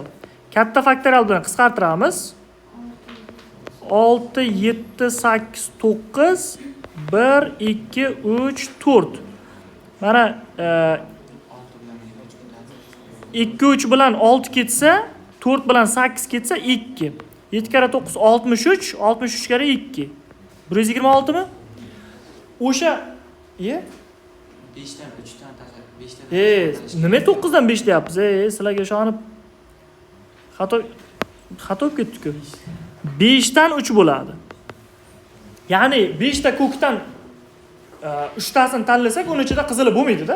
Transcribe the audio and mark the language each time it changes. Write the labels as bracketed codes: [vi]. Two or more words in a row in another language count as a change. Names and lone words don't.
[uz] Katta faktorial bilan qisqartiramiz. 6 7 8 9 1 2 3 4. Mana 2 3 bilan 6 ketsa, 4 bilan 8 ketsa 2. 7 kara 9 63, 63 kara 2. 126 mi? O'sha 5 dan 3 dan tashqari 5 dan. Nima 9 dan 5 deyapsiz? Sizlarga ishonib xato ketdi-ku. 5 dan 3 bo'ladi. Ya'ni 5 ta ko'kdan 3 tasini tanlasak, uning ichida qizili bo'lmaydi-da.